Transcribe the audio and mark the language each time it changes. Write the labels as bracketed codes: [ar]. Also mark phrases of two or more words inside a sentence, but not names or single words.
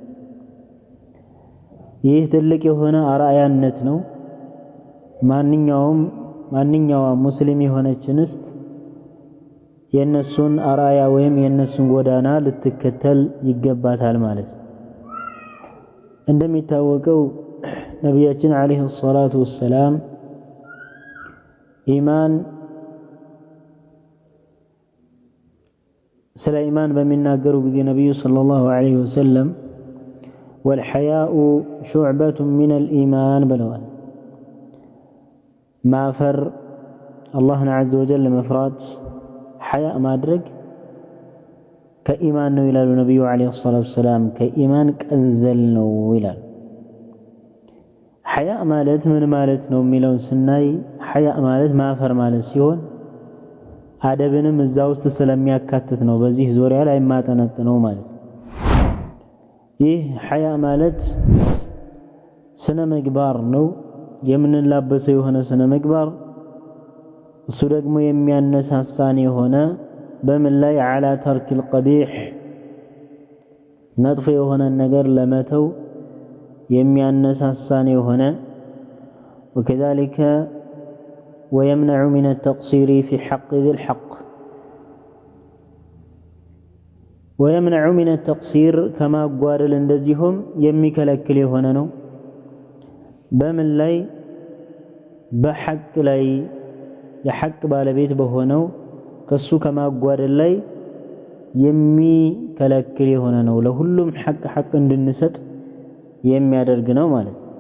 [am] ይህ ትልቅ የሆነ አርአያነት ነው ማንኛውም ሙስሊም የሆነች እንስት የነሱን አርአያ ወይም የነሱን ጎዳና ልትከተል ይገባታል ማለት ነው እንደሚታወቀው ነብያችን [ar] عليه الصلاة والسلام [am] ኢማን ስለ ኢማን በሚናገሩ ጊዜ ነብዩ [ar] صلى الله عليه وسلم والحياء شعبة من الإيمان [am] ብለዋል ማፈር አላህን [ar] عز وجل [am] መፍራት حياء ማድረግ ከኢማን ነው ይላሉ ነብዩ [ar] عليه الصلاة والسلام [am] ከኢማን ቀንዘል ነው ይላል حياء ማለት ምን ማለት ነው የሚለውን ስናይ حياء ማለት ማፈር ማለት ሲሆን አደብንም እዛው ውስጥ ስለሚያካትት ነው በዚህ ዙሪያ ላይ ማጠነጥነው ማለት ነው ይህ حياء ማለት ስነ ምግባር ነው የምንላበሰው የሆነ ስነ ምግባር እሱ ደግሞ የሚያነሳሳን የሆነ በምን ላይ [ar] على ترك القبيح [am] መጥፎ የሆነ ነገር ለመተው የሚያነሳሳን የሆነ [ar] وكذلك ويمنع من التقصير في حق ذي الحق ويمنع من التقصير كما قال [am] እንደዚሁም የሚከለክል የሆነ ነው በምን ላይ በሐቅ ላይ የሐቅ ባለቤት በሆነው ከሱ ከማጓደል ላይ የሚከለክል የሆነ ነው ለሁሉም ሐቅ እንድንሰጥ የሚያደርግ ነው ማለት